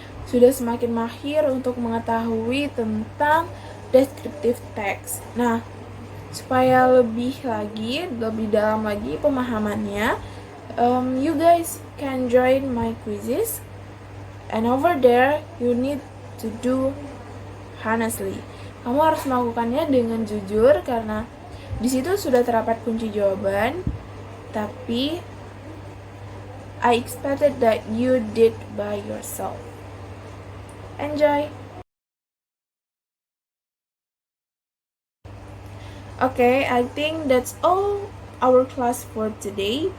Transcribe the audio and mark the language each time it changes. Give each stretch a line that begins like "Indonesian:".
Indonesian: Sudah semakin mahir untuk mengetahui tentang descriptive text. Nah, supaya lebih dalam lagi pemahamannya,
English: you guys can join my quizzes. And over there, you need to do honestly.
Indonesian: Kamu harus melakukannya dengan jujur karena di situ sudah terdapat kunci jawaban. Tapi
English: I expected that you did by yourself. Enjoy. Okay, I think that's all our class for today.